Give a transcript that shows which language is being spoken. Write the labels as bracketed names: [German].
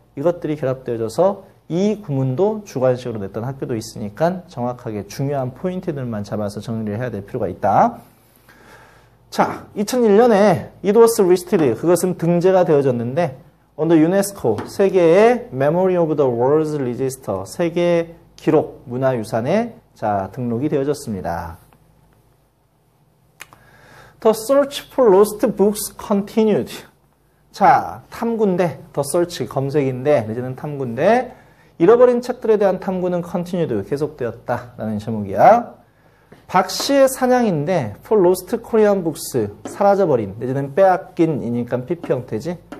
[Korean] 이것들이 결합되어져서 이 구문도 주관식으로 냈던 학교도 있으니까 정확하게 중요한 포인트들만 잡아서 정리를 해야 될 필요가 있다. 자, 2001년에 it was listed, 그것은 등재가 되어졌는데 under UNESCO, 세계의 Memory of the World's Register, 세계 기록 문화유산에 자 등록이 되어졌습니다. [English] The search for lost books continued. [Korean] 자, 탐구인데, the search 검색인데, 내지는 탐구인데 잃어버린 책들에 대한 탐구는 continued, 계속되었다라는 제목이야. 박 씨의 사냥인데 for lost Korean books, 사라져버린 내지는 빼앗긴이니까 PP 형태지.